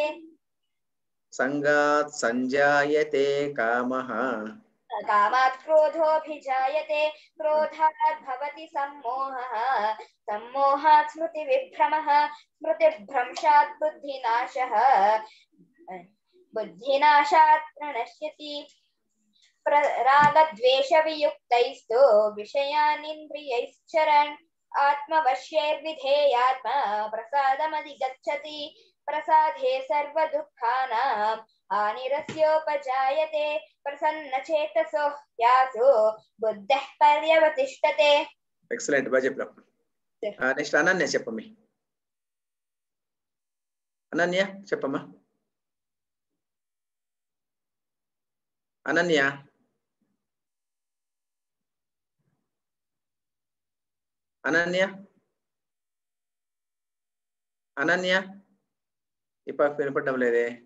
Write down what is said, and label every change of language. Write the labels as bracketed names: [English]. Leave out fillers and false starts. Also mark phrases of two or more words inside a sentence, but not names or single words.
[Sanskrit] సంగాత్ సంజాయతే కామః కామాత్ క్రోధోభిజాయతే క్రోధాత్ భవతి సమ్మోహః సమ్మోహాత్ స్మృతి విభ్రమః స్మృతిభ్రంశాత్ బుద్ధినాశః बुद्धिनाशात् प्रणश्यति रागद्वेषवियुक्तैस्तु विषयानिन्द्रियैश्चरन् आत्मवश्यैर्विधेयात्मा प्रसादमधिगच्छति प्रसादे सर्वदुःखानां हानिरस्योपजायते प्रसन्नचेतसो ह्यासो बुद्धः पर्यवतिष्ठते. [Telugu] ఎక్సలెంట్ బాగా చెప్పాం. నెక్స్ట్ అనన్య చెప్పమ్మి. అనన్య చెప్పమ్మా. అనన్య అనన్య అనన్య ఈ పాప వినపడడం లేదే.